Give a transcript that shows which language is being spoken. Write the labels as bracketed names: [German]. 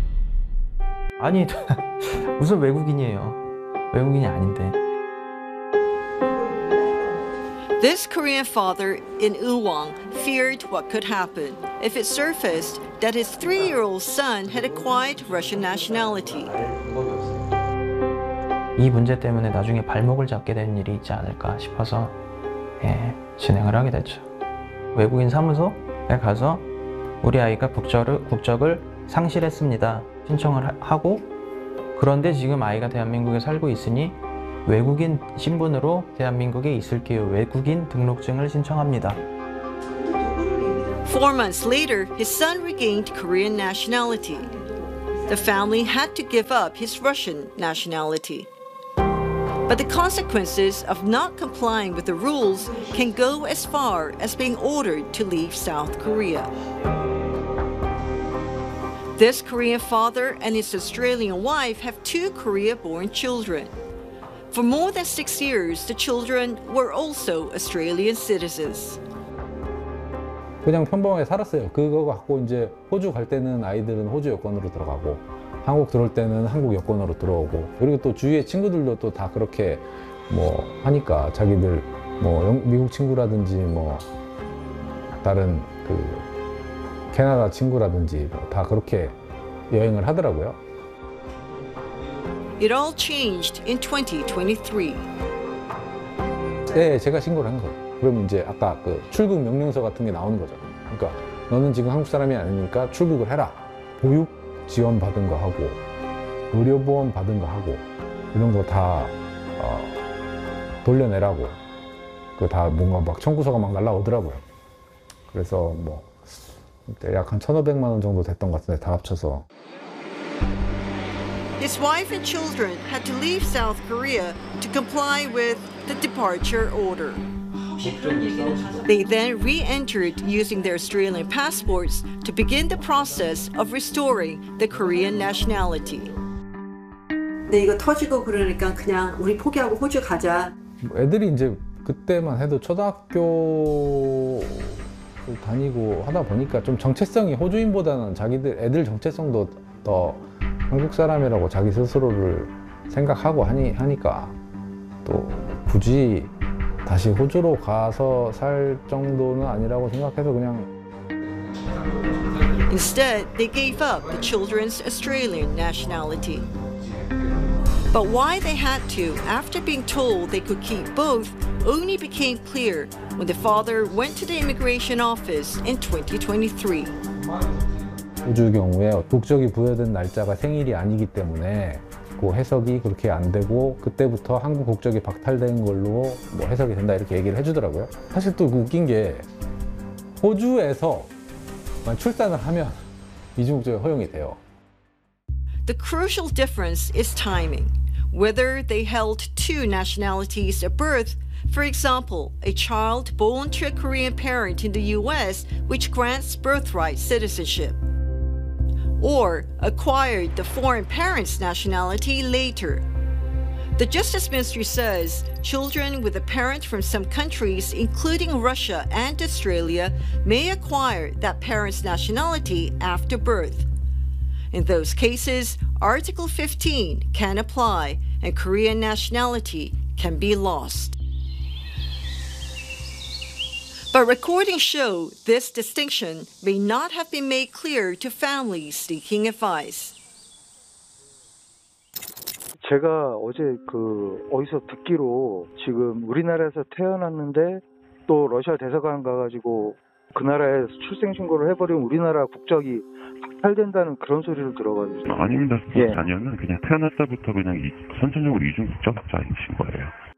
[Korean] (웃음) 아니, 무슨 외국인이에요? 외국인이 아닌데. [English] This Korean father in Uwang feared what could happen if it surfaced that his three-year-old son had acquired Russian nationality. [Korean] 이 문제 때문에 나중에 발목을 잡게 되는 일이 있지 않을까 싶어서 예, 진행을 하게 됐죠. 외국인 사무소에 가서 우리 아이가 국적을 상실했습니다. 신청을 하고 그런데 지금 아이가 대한민국에 살고 있으니 외국인 신분으로 대한민국에 있을게요. 외국인 등록증을 신청합니다. [English] Four months later, his son regained Korean nationality. The family had to give up his Russian nationality. But the consequences of not complying with the rules can go as far as being ordered to leave South Korea. This Korean father and his Australian wife have two Korea-born children. For more than 6 years, the children were also Australian citizens. [Korean] 그냥 평범하게 살았어요. 그거 갖고 이제 호주 갈 때는 아이들은 호주 여권으로 들어가고 한국 들어올 때는 한국 여권으로 들어오고 그리고 또 주위의 친구들도 또 다 그렇게 뭐 하니까 자기들 뭐 영, 미국 친구라든지 뭐 다른 그 캐나다 친구라든지 뭐 다 그렇게 여행을 하더라고요. [English] It all changed in 2023. [Korean] 네, 제가 신고를 한 거예요. 그럼 이제 아까 그 출국 명령서 같은 게 나오는 거죠. 그러니까 너는 지금 한국 사람이 아니니까 출국을 해라. 보육 지원 받은 거 하고 의료보험 받은 거 하고 이런 거 다 돌려내라고 그 다 뭔가 막 청구서가 막 날라오더라고요. 그래서 뭐 대략 한 1,500만 원 정도 됐던 것 같은데 다 합쳐서 [English] His wife and children had to leave South Korea to comply with the departure order. They then re-entered using their Australian passports to begin the process of restoring the Korean nationality. [Korean] 네, 이거 터지고 그러니까 그냥 우리 포기하고 호주 가자. 애들이 이제 그때만 해도 초등학교 다니고 하다 보니까 좀 정체성이 호주인보다는 자기들 애들 정체성도 더 한국 사람이라고 자기 스스로를 생각하고 하니까 또 굳이 다시 호주로 가서 살 정도는 아니라고 생각해서 그냥 [English] Instead, they gave up the children's Australian nationality. But why they had to, after being told they could keep both, only became clear when the father went to the immigration office in 2023. [Korean] 호주 경우에 국적이 부여된 날짜가 생일이 아니기 때문에 그 해석이 그렇게 안 되고 그때부터 한국 국적이 박탈된 걸로 뭐 해석이 된다 이렇게 얘기를 해주더라고요. 사실 또 웃긴 게 호주에서 출산을 하면 이중 국적이 허용이 돼요. [English] The crucial difference is timing. Whether they held two nationalities at birth, for example, a child born to a Korean parent in the U.S., which grants birthright citizenship, or acquired the foreign parent's nationality later. The Justice Ministry says children with a parent from some countries, including Russia and Australia, may acquire that parent's nationality after birth. In those cases, Article 15 can apply and Korean nationality can be lost. But recordings show this distinction may not have been made clear to families seeking advice. [Korean] 제가 어제 그 어디서 듣기로 지금 우리나라에서 태어났는데 또 러시아 대사관 가가지고 그 나라에서 출생신고를 해버리면 우리나라 국적이 박탈된다는 그런 소리를 들어가지고 아닙니다. 예. 자녀는 그냥 태어날 때부터 그냥 선천적으로 이중 국적자이신 거예요.